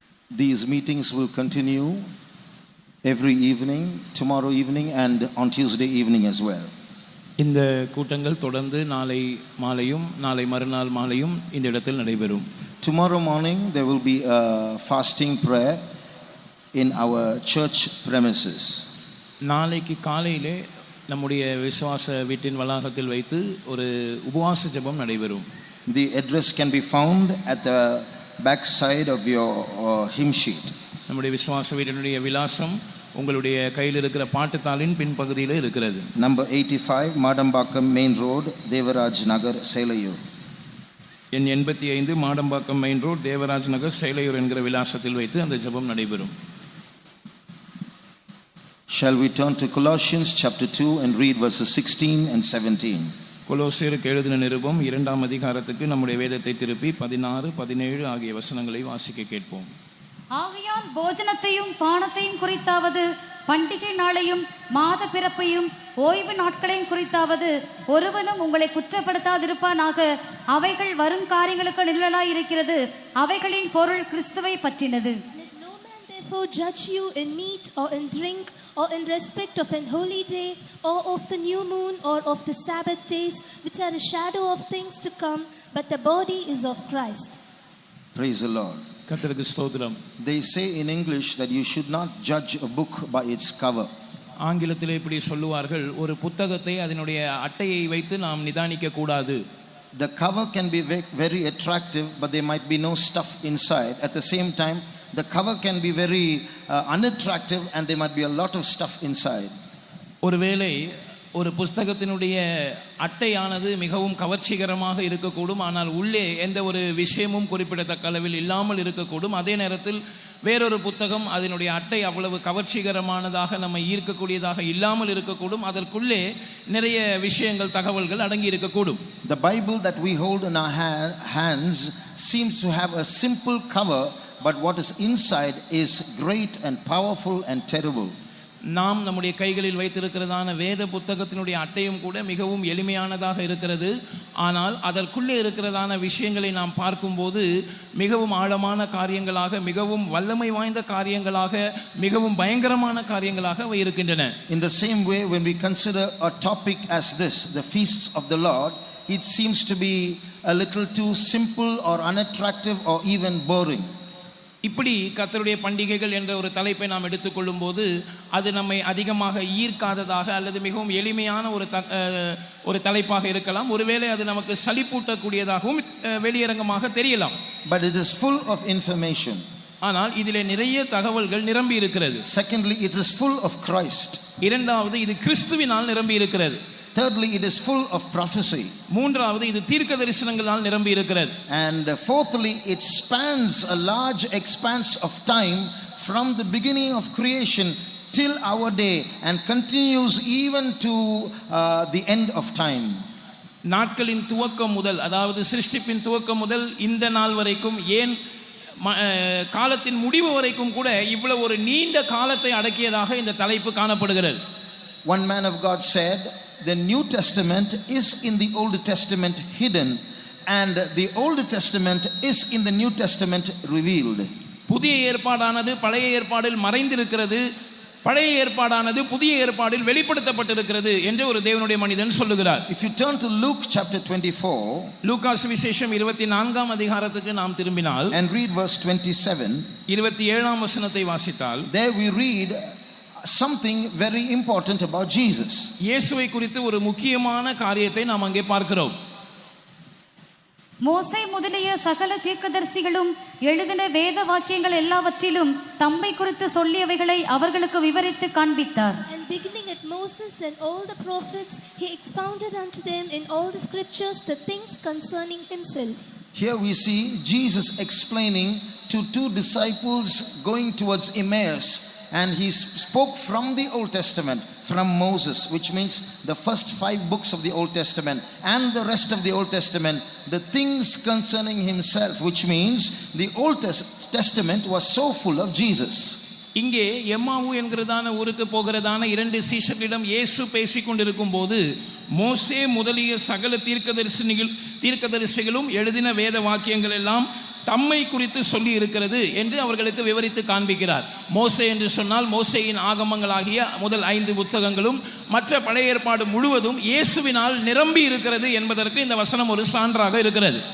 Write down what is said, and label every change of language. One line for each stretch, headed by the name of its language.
English: These meetings will continue every evening, tomorrow evening and on Tuesday evening as well.
Tamil: இந்த கூட்டங்கள் தொடர்ந்து நாளை மாலையும் நாளை மறுநாள் மாலையும் இந்த இடத்தில் நடைபெறும்.
English: Tomorrow morning there will be a fasting prayer in our church premises.
Tamil: நாளைக்கு காலையிலே நம்முடைய விசுவாச வீட்டின் வளாகத்தில் வைத்து ஒரு உபவாச ஜெபம் நடைபெறும்.
English: The address can be found at the back side of your hymn sheet.
Tamil: நம்முடைய விசுவாச வீட்டினுடைய விலாசம் உங்களுடைய கையில் இருக்கிற பாட்டுத்தாளின் பின்பகுதியில் இருக்கிறது.
English: Number 85 Madambakam Main Road, Devaraj Nagar, Selayur.
Tamil: எண் 85 மாடம்பாக்கம் மெயின் ரோட், தேவராஜ் நகர், சேலையூர் என்கிற விலாசத்தில் வைத்து அந்த ஜெபம் நடைபெறும்.
English: Shall we turn to Colossians chapter 2 and read verses 16 and 17?
Tamil: கொலோசியருக்கு எழுதின நிருபம் 2ஆம் அதிகாரத்துக்கு நம்முடைய வேதத்தை திருப்பி 16, 17 ஆகிய வசனங்களை வாசிக்க கேட்போம். ஆகையால் போஜனத்தையும் பானத்தையும் குறித்தாவது பண்டிகை நாளையும் மாத பிறப்பையும் ஓய்வு நாட்களையும் குறித்தாவது ஒருவனும் உங்களை குற்றப்படுத்தாதிருப்பானாக. அவைகள் வரும் காரியங்களுக்கு நிழலாய் இருக்கிறது. அவைகளின் பொருள் கிறிஸ்துவை பற்றினது.
English: No man therefore judge you in meat or in drink or in respect of an holy day or of the new moon or of the Sabbath days, which are a shadow of things to come, but the body is of Christ. Praise the Lord.
Tamil: கர்த்தருக்கு ஸ்தோத்திரம்.
English: They say in English that you should not judge a book by its cover.
Tamil: ஆங்கிலத்தில் இப்படி சொல்லுவார்கள், ஒரு புத்தகத்தை அதனுடைய அட்டையை வைத்து நாம் நிதானிக்க கூடாது.
English: The cover can be very attractive, but there might be no stuff inside. At the same time, the cover can be very unattractive and there might be a lot of stuff inside.
Tamil: ஒருவேளை ஒரு புஸ்தகத்தினுடைய அட்டையானது மிகவும் கவர்ச்சிகரமாக இருக்கக்கூடும், ஆனால் உள்ளே எந்த ஒரு விஷயமும் குறிப்பிடத்தக்க அளவில் இல்லாமல் இருக்கக்கூடும். அதே நேரத்தில் வேறொரு புத்தகம் அதனுடைய அட்டை அவ்வளவு கவர்ச்சிகரமானதாக நம்ம ஈர்க்கக்கூடியதாக இல்லாமல் இருக்கக்கூடும். அதற்குள்ளே நிறைய விஷயங்கள், தகவல்கள் அடங்கி இருக்கக்கூடும்.
English: The Bible that we hold in our hands seems to have a simple cover, but what is inside is great and powerful and terrible.
Tamil: நாம் நம்முடைய கைகளில் வைத்திருக்கிறதான வேத புத்தகத்தினுடைய அட்டையும் கூட மிகவும் எளிமையானதாக இருக்கிறது. ஆனால் அதற்குள்ளே இருக்கிறதான விஷயங்களை நாம் பார்க்கும்போது மிகவும் ஆழமான காரியங்களாக, மிகவும் வல்லமை வாய்ந்த காரியங்களாக, மிகவும் பயங்கரமான காரியங்களாக அவை இருக்கின்றன.
English: In the same way, when we consider a topic as this, the feasts of the Lord, it seems to be a little too simple or unattractive or even boring.
Tamil: இப்படி கர்த்தருடைய பண்டிகைகள் என்ற ஒரு தலைப்பை நாம் எடுத்துக்கொள்ளும் போது அது நம்மை அதிகமாக ஈர்க்காததாக அல்லது மிகவும் எளிமையான ஒரு தலைப்பாக இருக்கலாம். ஒருவேளை அது நமக்கு சலிப்பூட்டக்கூடியதாகவும் வெளியரங்கமாக தெரியலாம்.
English: But it is full of information.
Tamil: ஆனால் இதிலே நிறைய தகவல்கள் நிரம்பி இருக்கிறது.
English: Secondly, it is full of Christ.
Tamil: இரண்டாவது, இது கிறிஸ்துவினால் நிரம்பி இருக்கிறது.
English: Thirdly, it is full of prophecy.
Tamil: மூன்றாவது, இது தீர்க்க தரிசனங்களால் நிரம்பி இருக்கிறது.
English: And fourthly, it spans a large expanse of time from the beginning of creation till our day and continues even to the end of time.
Tamil: நாட்களின் துவக்கம் முதல், அதாவது சிருஷ்டிப்பின் துவக்கம் முதல் இந்த நாள் வரைக்கும், ஏன் காலத்தின் முடிவு வரைக்கும் கூட இவ்வளவு ஒரு நீண்ட காலத்தை அடக்கியதாக இந்த தலைப்பு காணப்படுகிறது.
English: One man of God said, the New Testament is in the Old Testament hidden and the Old Testament is in the New Testament revealed.
Tamil: புதிய ஏற்பாடானது பழைய ஏற்பாடில் மறைந்திருக்கிறது, பழைய ஏற்பாடானது புதிய ஏற்பாடில் வெளிப்படுத்தப்பட்டிருக்கிறது என்று ஒரு தேவனுடைய மனிதன் சொல்லுகிறார்.
English: If you turn to Luke chapter 24,
Tamil: லூக்கா சுவிசேஷம் 24ஆம் அதிகாரத்துக்கு நாம் திரும்பினால்
English: and read verse 27,
Tamil: 27ஆம் வசனத்தை வாசித்தால்
English: there we read something very important about Jesus.
Tamil: இயேசுவை குறித்து ஒரு முக்கியமான காரியத்தை நாம் அங்கே பார்க்கிறோம். மோசே முதலிய சகல தீர்க்கதரிசிகளும் எழுதின வேத வாக்கியங்கள் எல்லாவற்றிலும் தம்மை குறித்து சொல்லியவைகளை அவர்களுக்கு விவரித்து காண்பித்தார்.
English: And beginning at Moses and all the prophets, he expounded unto them in all the scriptures the things concerning himself. Here we see Jesus explaining to two disciples going towards Emmaus, and he spoke from the Old Testament, from Moses, which means the first 5 books of the Old Testament and the rest of the Old Testament, the things concerning himself, which means the Old Testament was so full of Jesus.
Tamil: இங்கே எம்மாவு என்கிறதான ஊருக்கு போகிறதான 2 சீஷர்களிடம் இயேசு பேசிக் கொண்டிருக்கும் போது மோசே முதலிய சகல தீர்க்கதரிசிகளும் எழுதின வேத வாக்கியங்கள் எல்லாம் தம்மை குறித்து சொல்லி இருக்கிறது என்று அவர்களுக்கு விவரித்து காண்பிக்கிறார். மோசே என்று சொன்னால் மோசேயின் ஆகமங்களாகிய முதல் 5 புத்தகங்களும் மற்ற பழைய ஏற்பாடு முழுவதும் இயேசுவினால் நிரம்பி இருக்கிறது என்பதற்கு இந்த வசனம் ஒரு சான்றாக இருக்கிறது.